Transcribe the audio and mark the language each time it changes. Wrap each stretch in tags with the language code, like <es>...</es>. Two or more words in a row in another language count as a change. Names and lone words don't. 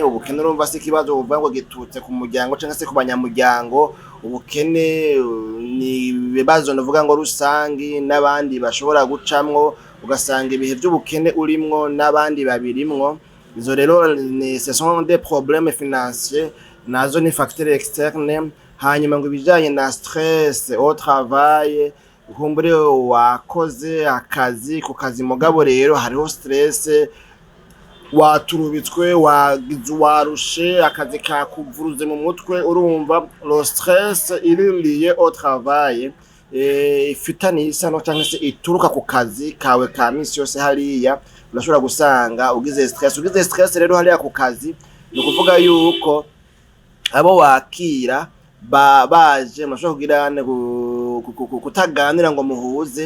<rn>Ubukene urumva si ikibazo uvuga ngo gitutse ku muryango canke se ku banyamuryango. Ubukene ni ibibazo novuga ngo rusangi n'abandi bashobora gucamwo, ugasanga ibihe vy'ubukene urimwo n'abandi babirimwo. Izo rero</rn> <fr>ce sont des problèmes financiers,</fr> <rn>nazo ni</rn> <fr>facteur externe.</fr> <rn>Hanyuma ngo ibijanye na</rn> <fr>stress au travail,</fr> <rn>kumbure wakoze akazi ku kazi mugabo rero hariho stress, waturubitswe, warushe, akazi kakuvuruze mu mutwe.</rn> <fr>Urumva le stress il est lié au travail,</fr> <rn>ifitaniye isano cyangwa se ituruka ku kazi kawe ka misi yose. Hariya urashobora gusanga ugize stress rero hariya ku kazi, ni ukuvuga yuko abo wakira baje mashobora kugirana kutaganira ngo muhuze.</rn>